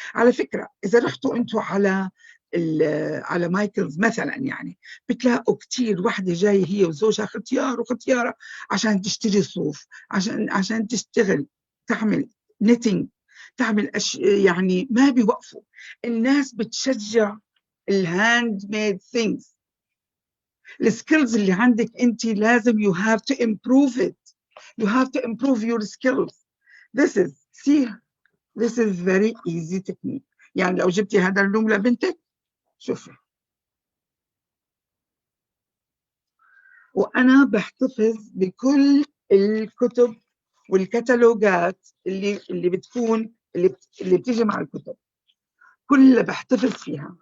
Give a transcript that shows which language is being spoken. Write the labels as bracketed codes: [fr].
[ar] على فكره اذا رحتوا انتم على مايكلز مثلا يعني بتلاقوا كثير وحده جايه هي وزوجها ختيار وختياره عشان تشتري صوف، عشان تشتغل تعمل نيتنج، تعمل يعني ما بيوقفوا. الناس بتشجع الهاند ميد ثينجز. السكيلز اللي عندك انت لازم [en] you have to improve it. You have to improve your skills. This is very easy technique. [ar] يعني لو جبتي هذا اللوم لبنتك شوفي. وأنا بحتفظ بكل الكتب والكتالوجات اللي بتكون اللي بتيجي مع الكتب كلها بحتفظ فيها.